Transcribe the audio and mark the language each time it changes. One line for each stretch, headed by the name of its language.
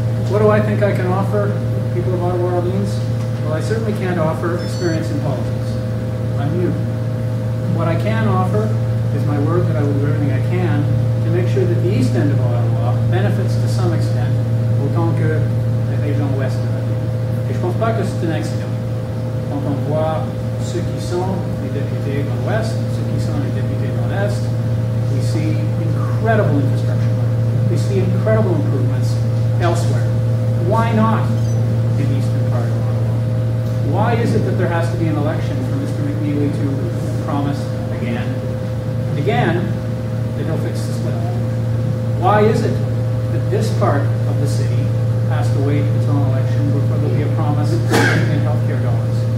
English: What do I think I can offer people of Ottawa Orleans? Well, I certainly can't offer experience in politics. I'm new. What I can offer is my word that I will do everything I can to make sure that the east end of Ottawa benefits to some extent,
French: autant que les régions ouest de la ville. Et je pense pas que c'est un accident. Quand on voit ceux qui sont les députés dans l'ouest, ceux qui sont les députés dans l'est,
English: we see incredible infrastructure. We see incredible improvements elsewhere. Why not in the eastern part of Ottawa? Why is it that there has to be an election for Mr. McNeely to promise again and again that he'll fix the split? Why is it that this part of the city has to wait until an election before there'll be a promise in healthcare dollars?